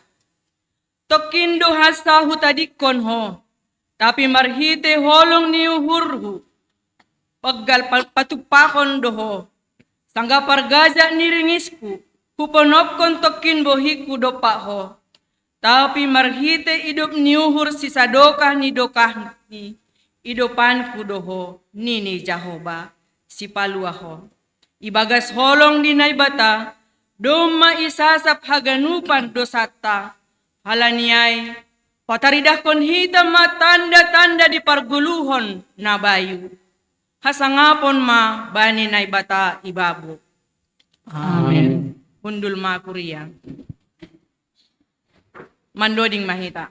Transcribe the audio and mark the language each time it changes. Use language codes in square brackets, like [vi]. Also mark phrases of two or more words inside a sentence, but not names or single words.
[bts] Tokindo hasa hutadikon ho, tapi marhite holong ni uhurhu, paggal patupakon doho, sangga pargaja ni ringisku, huponopkon tokin bohiku dopa ho, tapi marhite idup ni uhur sisadokah ni dokah ni, idopanku doho nini Jahoba si paluaho. Ibagas holong di naibata, doma isasap haganupan dosata, halaniay pataridah kon hitam tanda-tanda di parguluhon na bayu. Hasangapon ma bani naibata ibabu. Amen. Undul ma kuriya. Mandoding mahita.